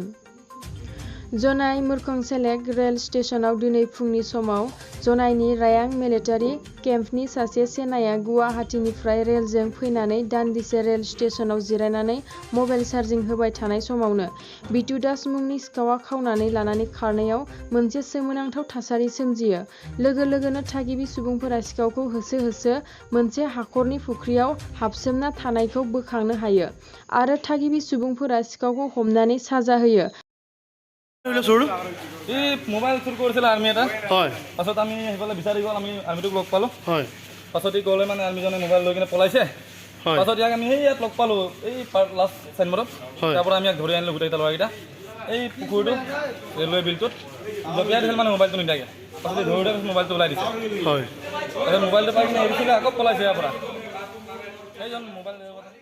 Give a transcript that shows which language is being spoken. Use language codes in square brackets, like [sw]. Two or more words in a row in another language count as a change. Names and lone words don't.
[brx] जनाई मुरखंसेलेक रेल स्टेशनाव दिनै फुंनि समाव जनाईनि रायांग मिलिटारि केम्पनि सासे सेनाया गुवाहाटीनिफ्राय रेलजों फैनानै दान्दिसे रेल स्टेशनाव जिरायनानै मबाइल चार्जिं होबाय थानाय समावनो बितु दास मुंनि सिखावआ खावनानै लानानै खारनायाव मोनसे सोमोनांथाव थासारि सोमजियो। लोगो लोगोनो थागिबि सुबुंफोरा सिखावखौ होसो होसो मोनसे हाखरनि फुख्रियाव हाबसोमना थानायखौ बोखांनो हायो आरो थागिबि सुबुंफोरा सिखावखौ हमनानै साजा होयो। [as] মোবাইল চুৰ কৰিছিল আৰ্মি এটা হয় পাছত আমি সেইফালে বিচাৰি গ'ল আমি আৰ্মিটোক লগ পালোঁ হয় পাছত ই গ'লে মানে আৰ্মিজনে মোবাইল লৈ কিনে পলাইছে পাছত ইয়াক আমি সেই ইয়াত লগ পালোঁ এই লাষ্ট চাইনবোৰ্ডত তাৰ পৰা আমি ইয়াক ধৰি আনিলোঁ গোটেইকেইটা ল'ৰাকেইটা এই পুখুৰীটো ৰেলৱে বিলটোত জপিয়াই দিছিল মানে মোবাইলটো নিদিয়াকৈ পাছত ধৰি ধৰি মোবাইলটো ওলাই দিছে হয় তাৰপিছত মোবাইলটো পাই কিনে এৰিছিলে আকৌ পলাইছে ইয়াৰ পৰা সেইজন মোবাইল